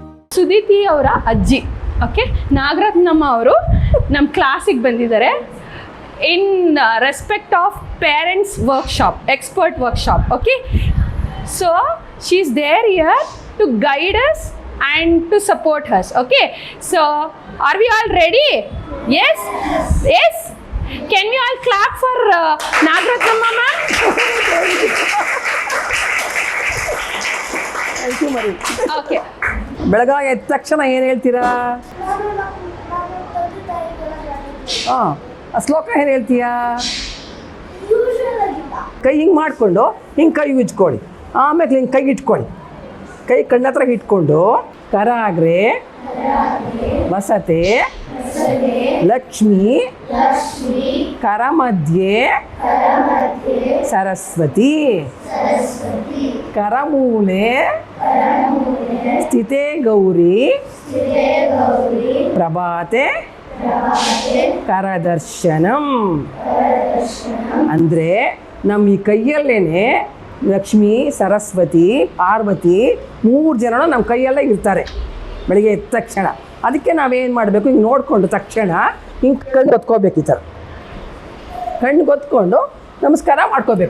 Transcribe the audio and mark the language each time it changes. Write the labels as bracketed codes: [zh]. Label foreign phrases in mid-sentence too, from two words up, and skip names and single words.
[kn] ಸುದೀತಿ ಅವರ ಅಜ್ಜಿ. ಓಕೆ, ನಾಗರತ್ನಮ್ಮ ಅವರು ನಮ್ಮ ಕ್ಲಾಸಿಗೆ ಬಂದಿದ್ದಾರೆ [en] in respect of parents workshop, expert workshop. Okay, so she is there here to guide us and to support us. Okay, so are we all ready? Yes, yes. Can we all clap for Nagratnamma ma'am? Thank you Mari. Okay, [kn] ಬೆಳಗಾಗಿ ಎದ್ದ ತಕ್ಷಣ ಏನು ಹೇಳ್ತೀರಾ? ಆ ಶ್ಲೋಕ ಏನು ಹೇಳ್ತೀಯಾ? ಕೈ ಹಿಂಗೆ ಮಾಡಿಕೊಂಡು ಹಿಂಗೆ ಕೈ ಉಜ್ಕೊಳ್ಳಿ, ಆಮೇಲೆ ಹಿಂಗೆ ಕೈ ಇಟ್ಕೊಳ್ಳಿ, ಕೈ ಕಣ್ಣತ್ರ ಇಟ್ಕೊಂಡು [sa] ಕರಾಗ್ರೆ ವಸತೆ ಲಕ್ಷ್ಮಿ ಕರ ಮಧ್ಯೆ ಸರಸ್ವತಿ ಕರಮೂಲೆ ಸ್ಥಿತೇ ಗೌರಿ ಪ್ರಭಾತೆ ಕರದರ್ಶನಂ. [kn] ಅಂದರೆ ನಮ್ಮ ಈ ಕೈಯಲ್ಲೇನೆ ಲಕ್ಷ್ಮಿ, ಸರಸ್ವತಿ, ಪಾರ್ವತಿ 3 ಜನರು ನಮ್ಮ ಕೈಯಲ್ಲೇ ಇರ್ತಾರೆ ಬೆಳಿಗ್ಗೆ ಎದ್ದ ತಕ್ಷಣ. ಅದಕ್ಕೆ ನಾವೇನು ಮಾಡಬೇಕು, ಹಿಂಗೆ ನೋಡಿಕೊಂಡು ತಕ್ಷಣ ಹಿಂಗೆ ಕಣ್ಣು ಗೊತ್ಕೋಬೇಕು. ಈ ಥರ ಕಣ್ಣು ಗೊತ್ಕೊಂಡು ನಮಸ್ಕಾರ ಮಾಡ್ಕೋಬೇಕು.